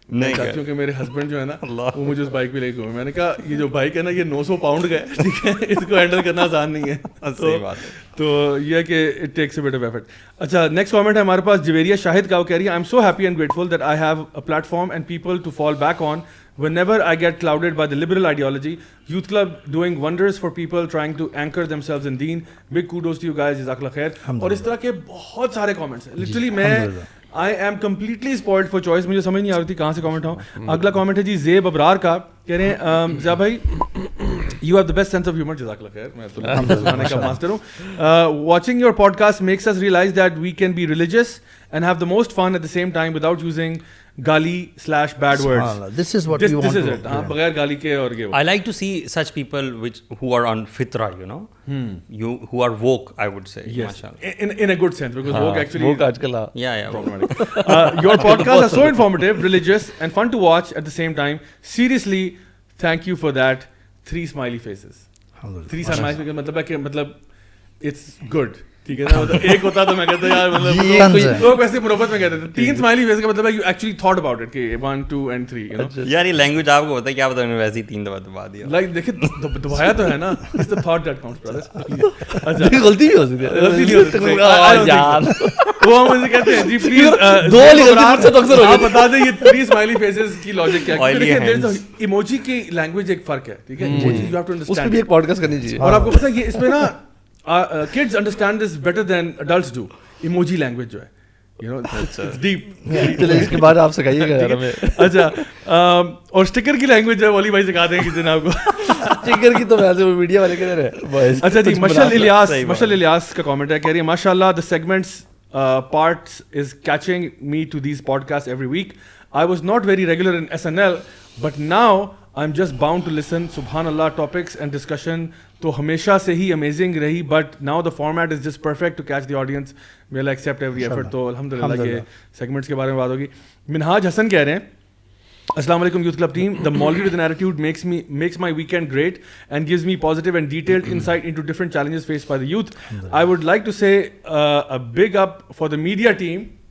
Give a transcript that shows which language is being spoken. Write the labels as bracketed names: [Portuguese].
[Urdu] میں چاہتی ہوں کہ میرے ہسبینڈ جو ہے نا وہ مجھے اس بائک پہ لے کے گئے. میں نے کہا یہ جو بائک ہے نا یہ 900 پاؤنڈ کا ہے, ٹھیک ہے, اس کو ہینڈل کرنا آسان نہیں ہے. تو یہ ہے کہ [English] It takes a bit of effort. [Urdu] اچھا نیکسٹ کامنٹ ہے ہمارے پاس جویریہ شاہد کا, وہ کہہ رہی ہے [English] I am so happy and grateful that I have a platform and people to fall back on whenever I get clouded by the liberal ideology. Youth Club doing wonders for people trying to anchor themselves in deen. Big kudos to you guys, جزاک اللہ خیر. [Urdu] اور اس طرح کے بہت سارے comments ہیں. Literally میں [English] I am completely spoiled for choice. [Urdu] مجھے سمجھ نہیں آ رہی تھی کہاں سے کامنٹ آؤں. اگلا کامنٹ ہے جی زیب ابرار کا, کہہ رہے ہیں ضیاء بھائی [English] you have the best sense of humor. [Urdu] جزاک اللہ خیر, میں تو سنانے کا ماسٹر ہوں. [English] Watching your podcast makes us realize that we can be religious and have the most fun at the same time without using gali/bad words. This is what we want. This is it. [Urdu] بغیر گالی کے اور یہ. [English] I like to see such people who are on fitra, you know, who are woke, I would say. Yes. In a good sense, because woke actually. Woke [Urdu] آجکل [English] Yeah. Your podcasts are so informative, religious, and fun to watch at the same time. Seriously, thank you for that. 3 smiley faces. 3 smiley faces [Urdu] مطلب ہے کہ مطلب [English] it's good. [Urdu] ٹھیک ہے نا, ایک ہوتا تو میں کہتا یار مطلب لوگ ویسے منافقت میں کہتے تھے 3 اسمائلی فیس کا مطلب ہے [English] you actually thought about it [Urdu] کہ 1 2 اینڈ 3 [English] You know. [Urdu] یار یہ لینگویج آپ کو ہوتا ہے کیا پتہ, انہوں نے ویسے ہی 3 دفعہ دبا دیا. لائک دیکھیں دبایا تو ہے نا, [English] It's the thought that counts brother. [Urdu] اچھا غلطی بھی ہو سکتی ہے, غلطی نہیں ہو سکتی یار, وہ ہم مجھے کہتے ہیں جی پلیز 2 والی غلطی مجھ سے تو اکثر ہو آپ بتا دیں یہ 3 اسمائلی فیسز کی لاجک کیا ہے. ایموجی کی لینگویج ایک فرق ہے, ٹھیک ہے, emoji [English] you have to understand, [Urdu] اس پہ بھی ایک پوڈ کاسٹ کرنی چاہیے. اور آپ کو پتہ ہے یہ اس میں نا [English] kids understand this better than adults do. Emoji language [Urdu] جو ہے, [English] you know, it's deep. [Urdu] چلے اس کے بعد آپ سکھائیے گا یار ہمیں. اچھا اور اسٹکر کی لینگویج جو ہے والی بھائی سکھا دیں گے کسی دن آپ کو. اسٹکر کی تو ویسے وہ میڈیا والے کہہ رہے ہیں. اچھا جی مشل الیاس کا کامنٹ ہے, کہہ رہی ہے ماشاء اللہ [English] the segments parts is catching me to these podcasts every week. I was not very regular in SNL but now I'm just bound to listen. Subhan Allah, topics and discussion [Urdu] تو ہمیشہ سے ہی amazing رہی, [English] But now the format is just perfect to catch the audience. We'll accept every effort. [Urdu] تو الحمد للہ کے segments کے بارے میں بات ہوگی. [English] Minhaj Hasan [Urdu] کہہ رہے ہیں [English] السلام علیکم youth club team. The maulvi with an attitude makes my weekend great and gives me positive and detailed insight into different challenges faced by the youth. I would like to say a big up for the media team.